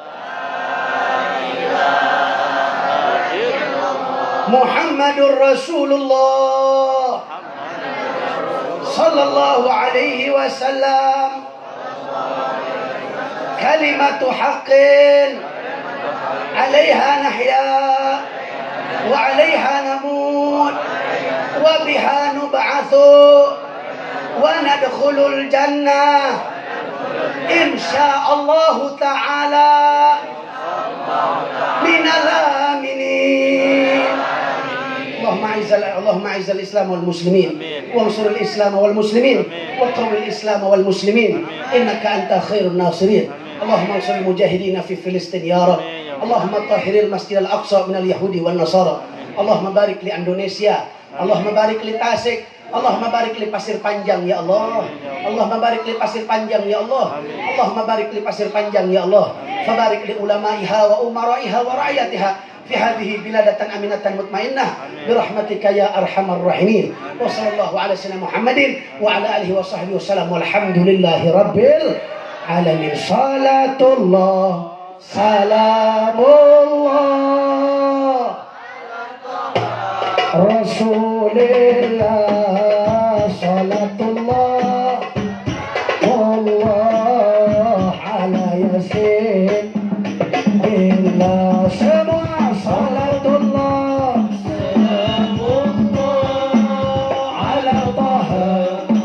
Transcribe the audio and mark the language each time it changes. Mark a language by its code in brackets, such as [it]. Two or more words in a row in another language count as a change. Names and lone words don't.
[ar] محمد رسول الله صلى الله عليه وسلم. كلمة حق عليها نحيا وعليها نموت وبها نبعث وندخل الجنة إن شاء الله تعالى من الآمنين. اللهم أعز الإسلام والمسلمين وانصر الإسلام والمسلمين وقو الإسلام والمسلمين إنك أنت خير الناصرين. اللهم انصر المجاهدين في فلسطين يا رب. اللهم طهر المسجد الأقصى من اليهود والنصارى. اللهم بارك لـ Indonesia. اللهم بارك لـ Tasik. اللهم بارك لـ Pasir Panjang يا الله. اللهم بارك لـ Pasir Panjang يا الله. اللهم بارك لـ Pasir Panjang يا الله. فبارك لعلمائها وأمرائها ورعيتها في هذه بلدة آمنة مطمئنة برحمتك يا أرحم الراحمين. وصلى الله على سيدنا محمد وعلى آله وصحبه وسلم والحمد لله رب العالمين. صلاة الله سلام الله رسول الله صلاة الله والله على يس إلا semua صلاة الله سلام الله على طه